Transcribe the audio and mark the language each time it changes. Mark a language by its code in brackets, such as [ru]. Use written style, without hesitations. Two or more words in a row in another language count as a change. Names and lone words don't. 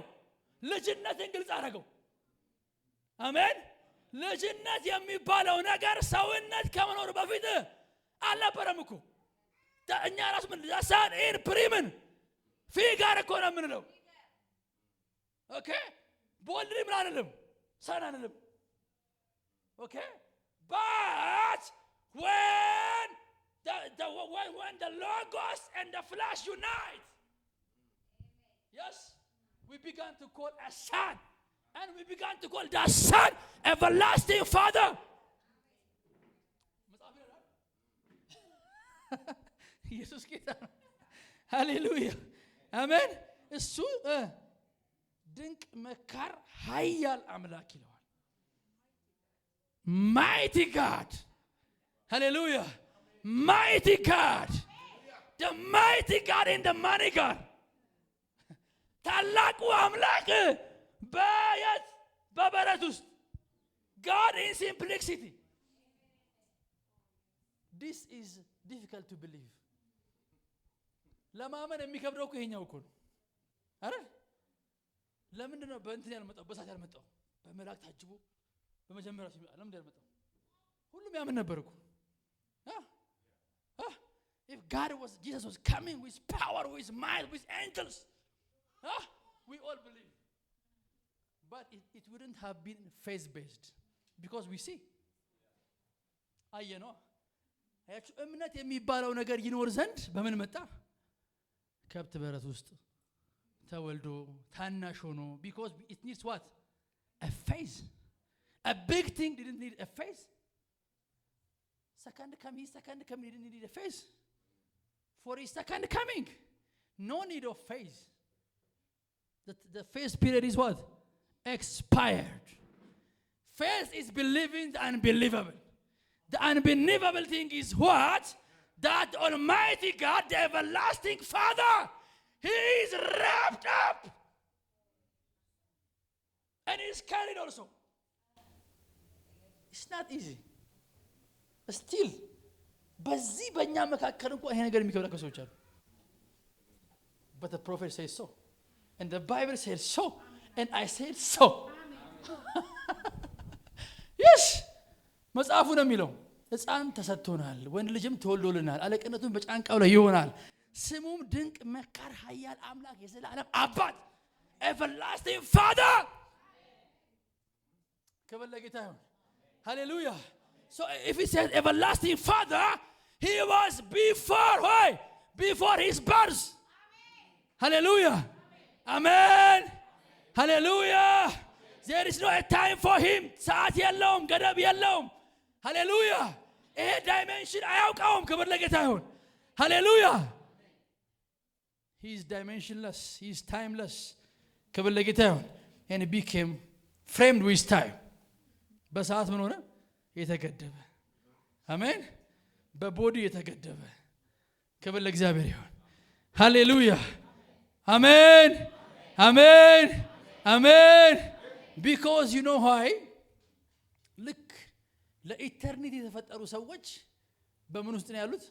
[am] ልጅነትን ግልጽ አደረገው። አሜን። ልጅነት የሚባለው ነገር ሰውነት ከመኖር በፊት አልነበረም እኮ። እኛ ራስ ምን ዛሳን ኢን ፕሪምን ፊጋር እኮ ነው የምንለው። ኦኬ ቦልድ ምን አይደለም ሰን አይደለም። [en] ኦኬ but when the logos and the flesh unite, yes, we began to call a son, and we began to call the son everlasting father. [am] ኢየሱስ ጌታ ነው። ሃሌሉያ አሜን። እሱ ድንቅ መካር ኃያል አምላክ ይለዋል። [en] mighty God, hallelujah, mighty God, the mighty God in the mighty God. [am] ታላቁ አምላክ በበረት ውስጥ [en] God in simplicity. this is difficult to believe. [am] ለማመን የሚከብደው እኮ ይሄኛው እኮ ነው አይደል? ለምንድን ነው በእንትን ያልመጣው? በሳት ያልመጣው? በመላእክት ታጅቦ በመጀመሪያው ሲመጣ ለምን ያልመጣው? ሁሉም ያምን ነበር እኮ። [en] if God was, Jesus was coming with power, with might, with angels, we all believe. But it wouldn't have been faith based, because we see. [am] አየነው አያችሁ፣ እምነት የሚባለው ነገር ይኖር ዘንድ በምን መጣ? ከብት በረት ውስጥ ተወልዶ ታናሽ ሆኖ። [en] because it needs what? a faith. a big thing didn't need a faith. second coming didn't need a faith. for his second coming, no need of faith. The faith period is what? expired. Faith is believing the unbelievable. The unbelievable thing is what? That Almighty God, the everlasting Father, He is wrapped up and He is carried also. It's not easy. Still, [am] በዚህ በእኛ መካከል እንኳን ይሄ ነገር የሚከብዳቸው ሰዎች አሉ። [en] But the prophet says so, and the Bible says so, and I said so. yes, [am] መጽሐፉ ነው የሚለው። ሕፃን ተሰጥቶናል፣ ወንድ ልጅም ተወልዶልናል፣ አለቅነቱም በጫንቃው ላይ ይሆናል፣ ስሙም ድንቅ መካር ኃያል አምላክ የዘላለም አባት [en] everlasting father. [am] ክብር ለጌታ ይሁን። ሃሌሉያ። [en] so if he says everlasting father, he was before his birth. hallelujah, amen, hallelujah. there is no a time for him. [am] ሰዓት የለውም፣ ገደብ የለውም። ሃሌሉያ። ይሄ ዳይሜንሽን አያውቀውም። ክብር ለጌታ ይሁን። ሃሌሉያ። [en] he is dimensionless, he is timeless. [am] ክብር ለጌታ ይሁን። [en] and he became framed with time. [am] በሰዓት ምን ሆነ? የተገደበ። አሜን። በቦዲ የተገደበ፣ ክብር ለእግዚአብሔር ይሁን። ሃሌሉያ አሜን አሜን አሜን። [en] because you know why [am] ልክ ለኢተርኒቲ የተፈጠሩ ሰዎች በምን ውስጥ ነው ያሉት?